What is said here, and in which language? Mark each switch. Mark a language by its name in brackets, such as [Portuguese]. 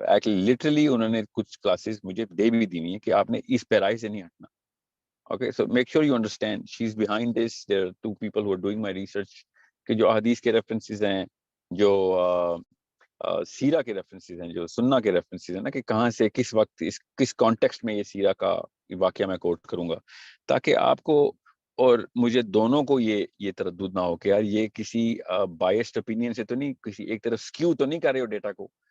[Urdu] Actually literally انہوں نے کچھ کلاسز مجھے دے بھی دی ہوئی ہیں کہ آپ نے اس پیرائی سے نہیں ہٹنا. [English] Okay, so make sure you understand she's behind this. There are 2 people who are doing my research [Urdu] کہ جو احادیث کے ریفرنسز ہیں, جو سیرہ کے ریفرنسز ہیں, جو سنہ کے ریفرنسز ہیں نا, کہ کہاں سے کس وقت کس کانٹیکسٹ میں یہ سیرہ کا واقعہ میں کوٹ کروں گا, تاکہ آپ کو اور مجھے دونوں کو یہ تردد نہ ہو کہ یار یہ کسی بائسڈ اوپینین سے تو نہیں, کسی ایک طرف سکیو تو نہیں کر رہے ہو ڈیٹا کو,